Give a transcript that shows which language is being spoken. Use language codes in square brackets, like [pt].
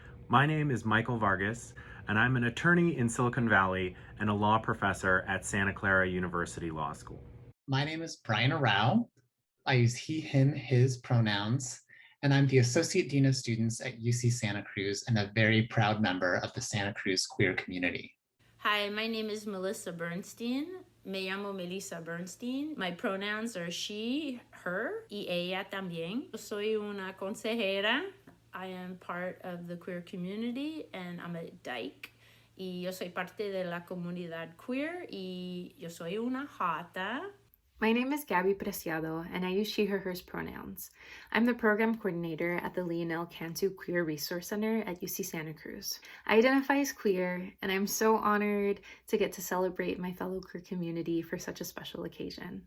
[en] My name is Michael Vargas, and I'm an attorney in Silicon Valley and a law professor at Santa Clara University Law School. My name is Brian Arau. I use he, him, his pronouns, and I'm the Associate Dean of Students at UC Santa Cruz and a very proud member of the Santa Cruz queer community. Hi, my name is Melissa Bernstein. [es] Me llamo Melissa Bernstein. [en] My pronouns are she, her, [es] y ella también. Soy una consejera. [en] I am part of the queer community and I'm a dyke. [es] Y yo soy parte de la comunidad queer y yo soy una jota. [en] My name is Gabby Preciado, and I use she, her, hers pronouns. I'm the program coordinator at the Leonel Cantu Queer Resource Center at UC Santa Cruz. I identify as queer, and I'm so honored to get to celebrate my fellow queer community for such a special occasion.